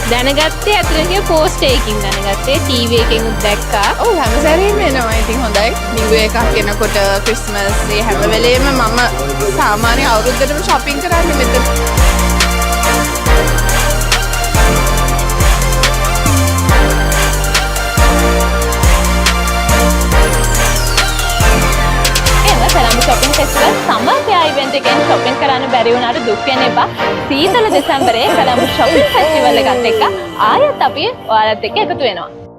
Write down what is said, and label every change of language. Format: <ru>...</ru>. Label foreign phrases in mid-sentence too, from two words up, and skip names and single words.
<si>දැනගත්තේ අතලගේ post එකකින් දැනගත්තේ TV එකෙන් උත් දැක්කා. ඔව් හැම සැරේම එනවා. ඉතින් හොඳයි. නිව් එකක් එනකොට ක්‍රිස්මස් ඒ හැම වෙලේම මම සාමාන්‍ය අවුරුද්දටම shopping කරන්නේ මෙතන.</si> <en>shopping festival summer fair event</en> <si>එකෙන් shopping කරන්න බැරි වුණාට දුක් වෙන්න එපා. සීතල දෙසැම්බරේ කොළඹ</si> <en>shopping festival</en> <si>එකත් එක්ක ආයෙත් අපි ඔයාලත් එක්ක එකතු වෙනවා.</si>